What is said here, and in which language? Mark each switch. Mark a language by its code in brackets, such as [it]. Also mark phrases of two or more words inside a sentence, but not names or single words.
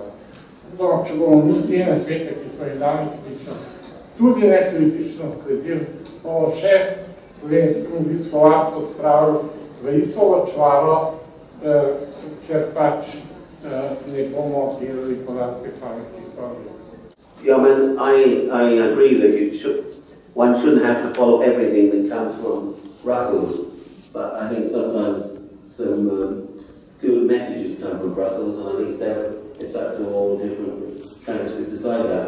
[sl] Če bomo mi te na svete, ki smo jih dali kritično, tudi nekritično sledili, bomo še slovensko obiskovalstvo spravili v isto močvaro, ker pač ne bomo delali po lastnih pametnih pravljih. [en] Yeah, I mean, I agree that one shouldn't have to follow everything that comes from Brussels, but I think sometimes some good messages come from Brussels, and I think it's up to all different countries to decide that.